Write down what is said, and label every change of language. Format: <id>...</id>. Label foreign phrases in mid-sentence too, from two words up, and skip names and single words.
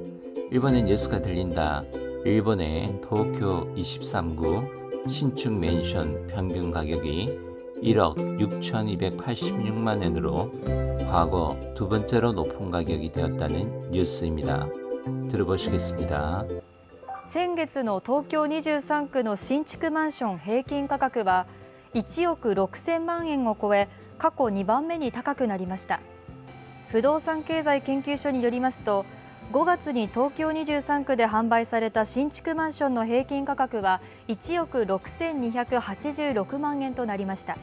<ko>일본의 뉴스가 들린다. 일본의 도쿄 23구 신축 맨션 평균 가격이 1억 6,286만 엔으로 과거 두 번째로 높은 가격이 되었다는 뉴스입니다. 들어보시겠습니다.</ko> <ja>先月の東京23区の新築マンション平均価格は1億6000万円を超え、過去2番目に高くなりました。不動産経済研究所によりますと、5月に東京23区で販売された新築マンションの平均価格は1億6286万円となりました。</ja>